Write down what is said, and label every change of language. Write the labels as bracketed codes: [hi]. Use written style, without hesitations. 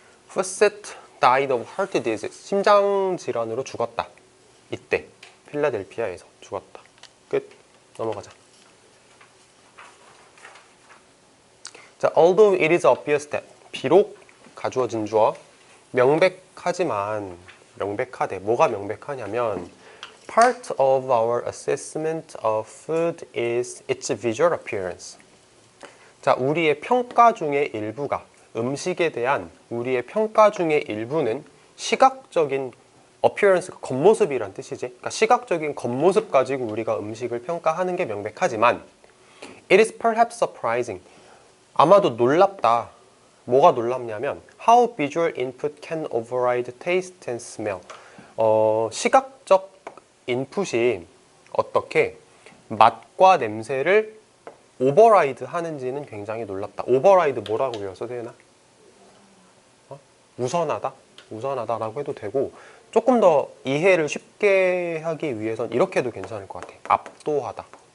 [en] Fawcett died of heart disease. [ko] 심장 질환으로 죽었다. 이때 필라델피아에서 죽었다. 끝. 넘어가자. 자, [en] although it is obvious that, [ko] 비록 가주어진 주어 명백하지만, 명백하대. 뭐가 명백하냐면 [en] part of our assessment of food is its visual appearance. [ko] 자, 우리의 평가 중의 일부가, 음식에 대한 우리의 평가 중의 일부는 시각적인 appearance가 겉모습이란 뜻이지. 그러니까 시각적인 겉모습 가지고 우리가 음식을 평가하는 게 명백하지만 [en] it is perhaps surprising. [ko] 아마도 놀랍다. 뭐가 놀랍냐면 [en] how visual input can override taste and smell. [ko] 시각적 인풋이 어떻게 맛과 냄새를 오버라이드 하는지는 굉장히 놀랍다. 오버라이드 뭐라고 외웠어, 대현아? 우선하다? 우선하다라고 해도 되고, 조금 더 이해를 쉽게 하기 위해선 이렇게 해도 괜찮을 것 같아. 압도하다.